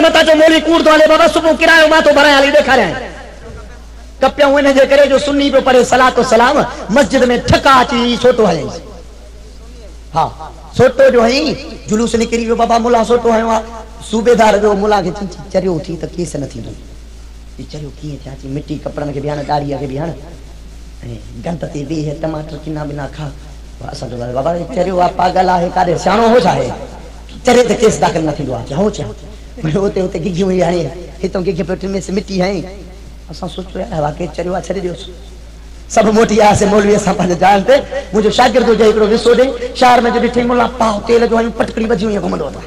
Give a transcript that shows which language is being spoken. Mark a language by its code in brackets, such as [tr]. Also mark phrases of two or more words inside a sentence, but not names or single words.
[sd] मथां चयो मौलवी कूड़ थो हले, बाबा सुबुह किरायो मां थो भरायां, हली ॾेखारियां। कपियूं हिन जे करे जो सुन्नी पियो पढ़े सलातो सलाम, मस्जिद में ठका अची सोटो हयईं। हा सोटो जो हई, जुलूस निकिरी वियो, बाबा मुला सोटो हयो आहे। सूबेदार जो मुला खे चरियो थी त केस न थींदो। चरियो कीअं थिया? चई मिटी कपिड़नि खे बि हण, ॾाढ़ीअ खे बि हण, ऐं गंद ते वेह, टमाटर किना बिना खा। असां चयो बाबा चरियो आहे, पागल आहे, काॾे सियाणो हो छा आहे? चरे त केस दाख़िल न थींदो आहे। हो छा? हुते हुते गिघियूं हुई, हाणे हितां गिघ पियो में मिटी हई। असां सोचियो यार वाकई चरियो आहे, छॾे ॾियोसि। सभु मोटी आयासीं मौलवी सां पंहिंजे जान ते। मुंहिंजो शागिर्द हुजे हिकिड़ो विसो ॾे, शहर में जो ॾिठई मुला पाव तेल जो हयूं, पटकड़ी बजियूं ईअं घुमंदो था।